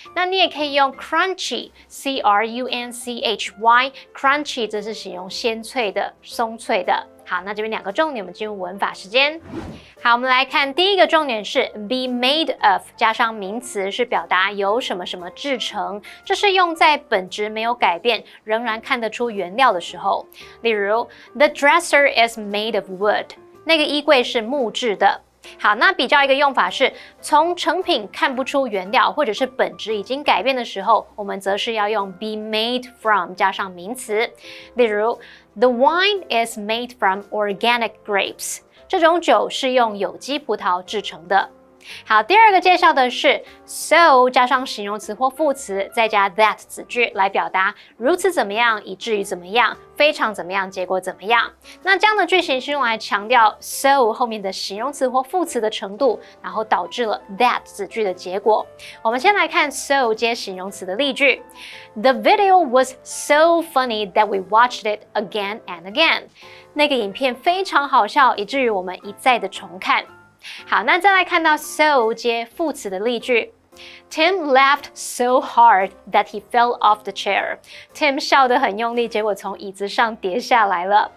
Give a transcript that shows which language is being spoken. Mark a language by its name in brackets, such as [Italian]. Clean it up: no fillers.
[Chinese] 那你也可以用 crunchy，crunchy， 这是形容鲜脆的、松脆的。好，那这边2个重点，我们进入文法时间。好，我们来看第一个重点是 be made of 加上名词，是表达由什么什么制成，这是用在本质没有改变，仍然看得出原料的时候。例如 [English] The dresser is made of wood， [Chinese] 那个衣柜是木质的。好，那比较一个用法是从成品看不出原料或者是本质已经改变的时候，我们则是要用 be made from 加上名词。例如 [English] The wine is made from organic grapes， [Chinese] 这种酒是用有机葡萄制成的。好，第二个介绍的是 so 加上形容词或副词，再加 that 子句来表达如此怎么样，以至于怎么样，非常怎么样，结果怎么样。那这样的句型是用来强调 so 后面的形容词或副词的程度，然后导致了 that 子句的结果。我们先来看 so 接形容词的例句。 [English] The video was so funny that we watched it again and again。 [Chinese] 那个影片非常好笑，以至于我们一再的重看。好，那再来看到 so 接副词的例句。 [English] Tim laughed so hard that he fell off the chair. [Chinese] Tim 笑得很用力，结果从椅子上跌下来了。